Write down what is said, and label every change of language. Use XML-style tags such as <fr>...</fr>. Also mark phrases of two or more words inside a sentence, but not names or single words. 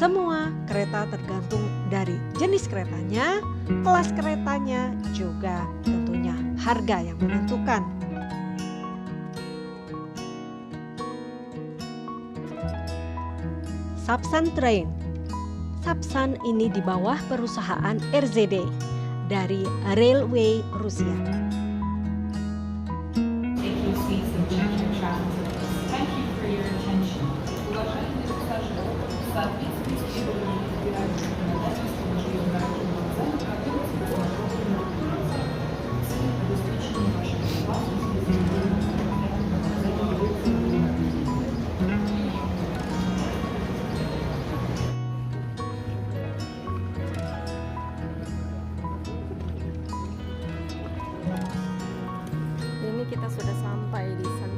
<id>Semua kereta tergantung dari jenis keretanya, kelas keretanya, juga tentunya harga yang menentukan. Sapsan Train. Sapsan ini di bawah perusahaan RZD dari Railway Rusia.</id> <en>Take your seats and check your travel tickets. Thank you for your attention.</en> <ru>Уважаемые пассажиры, в соответствии с требованиями федерального законодательства на железнодорожном вокзале проводится беспошлиная регистрация. В целях обеспечения вашей безопасности</ru> <id>Ini kita sudah sampai di St.</id>